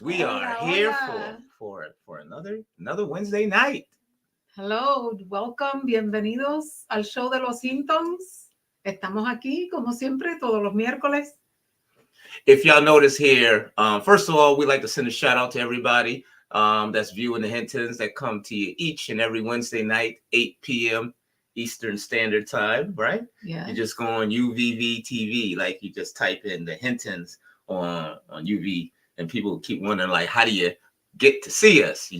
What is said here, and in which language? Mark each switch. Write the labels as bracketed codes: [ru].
[en] We are here for another Wednesday night. Hello, welcome, [es] bienvenidos al show de los HinTons. Estamos aquí, como siempre, todos los miércoles. [en] If y'all notice here, first of all, we'd like to send a shout out to everybody that's viewing the HinTons that come to you each and every Wednesday night, 8 p.m. Eastern Standard Time, right? Yeah. You just go on UVVTV, like you just type in the HinTons on UV, and people keep wondering, like, how do you get to see us?